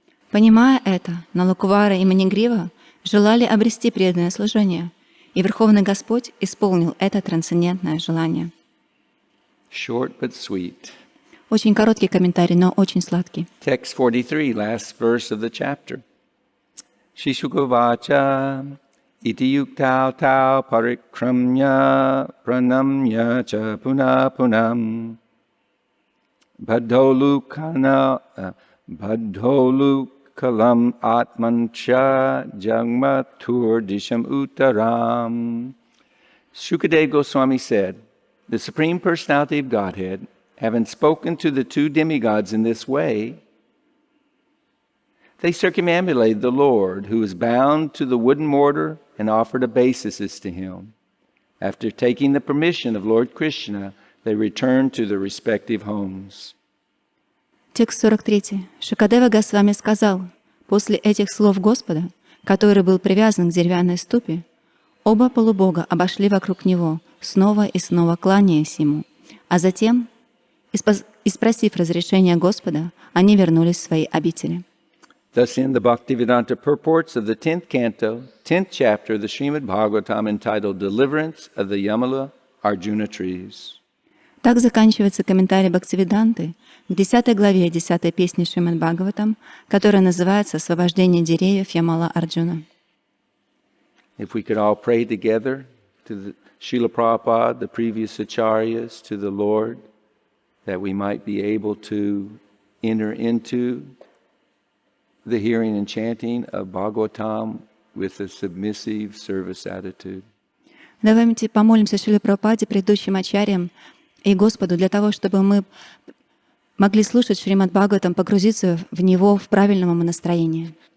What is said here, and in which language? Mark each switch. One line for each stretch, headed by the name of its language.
Russian: Понимая это, Налакувара и Манигрива желали обрести преданное служение, и Верховный Господь исполнил это трансцендентное желание.
English: Short but sweet.
Russian: Очень короткий комментарий, но очень сладкий.
English: Text 43, last verse of the chapter.
Sanskrit: Shishukavacha iti yuktau tau parikramya pranamya cha punapunam badholukana badholukalam atmancha jagmatur disham uttaram.
English: Shukadeva Goswami said, the Supreme Personality of Godhead, having spoken to the two demigods in this way, they circumambulated the Lord, who was bound to the wooden mortar, and offered obeisances to him. After taking the permission of Lord Krishna, they returned to their respective homes.
Russian: Текст 43. Шукадева Госвами сказал, после этих слов Господа, который был привязан к деревянной ступе, оба полубога обошли вокруг него, снова и снова кланяясь ему, а затем, и спросив разрешения Господа, они вернулись в свои обители.
English: Thus end the Bhaktivedanta purports of the 10th canto, 10th chapter of the Shrimad Bhagavatam, entitled Deliverance of the Yamala Arjuna Trees.
Russian: Так заканчивается комментарий Бхактивиданты к 10 главе 10 песни Шримад Бхагаватам, которая называется «Освобождение деревьев Ямала Арджуна».
English: If we could all pray together to the Srila Prabhupada, the previous acharyas, to the Lord, that we might be able to enter into the hearing and chanting of Bhagavatam with a submissive service attitude.
Russian: Давайте помолимся Шриле Прабхупаде, предыдущим ачарьям и Господу для того, чтобы мы могли слушать Шримад Бхагаватам, погрузиться в него в правильном настроении.